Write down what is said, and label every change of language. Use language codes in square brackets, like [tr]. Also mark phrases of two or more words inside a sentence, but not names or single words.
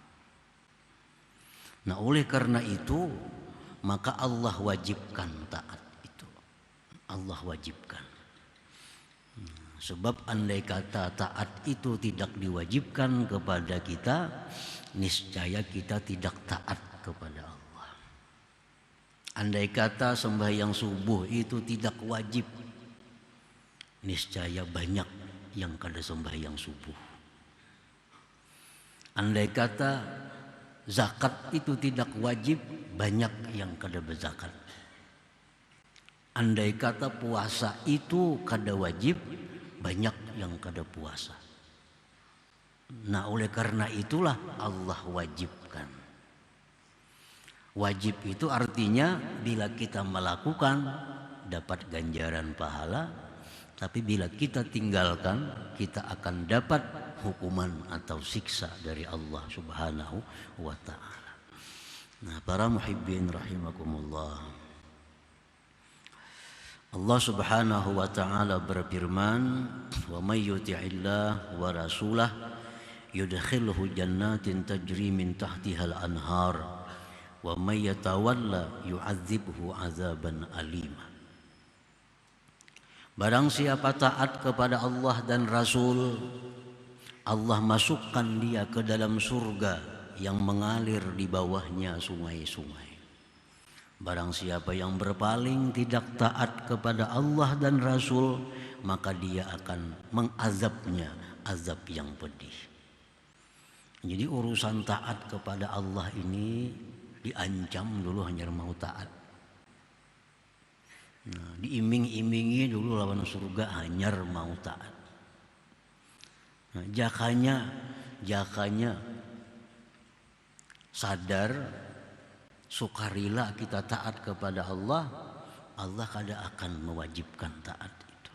[id] Nah, oleh karena itu maka Allah wajibkan taat itu. Allah wajibkan. Sebab andai kata taat itu tidak diwajibkan kepada kita, niscaya kita tidak taat kepada Allah. Andai kata sembahyang subuh itu tidak wajib, niscaya banyak yang kada sembahyang subuh. Andai kata zakat itu tidak wajib, banyak yang kada berzakat. Andai kata puasa itu kada wajib, banyak yang kada puasa. Nah, oleh karena itulah Allah wajibkan. Wajib itu artinya bila kita melakukan dapat ganjaran pahala, tapi bila kita tinggalkan kita akan dapat hukuman atau siksa dari Allah [ar] سبحانه وتعالى. [id] Nah, para [ar] المحبين رحمكم الله. [id] Allah [ar] سبحانه وتعالى [id] berfirman, [ar] "ومن يطع الله ورسوله يدخله جنات تجري من تحتها الأنهار ومن يتول يعذبه عذابا أليما." [id] Barang siapa taat kepada Allah dan Rasul, Allah masukkan dia ke dalam surga yang mengalir di bawahnya sungai-sungai. Barang siapa yang berpaling tidak taat kepada Allah dan Rasul, maka dia akan mengazabnya azab yang pedih. Jadi urusan taat kepada Allah ini diancam dulu hanya mau taat. [bjn] Nah, diiming-imingi dulu lawan surga hanyar mau taat. Nah, jakanya sadar sukarela kita taat kepada Allah, Allah kada akan mewajibkan taat itu.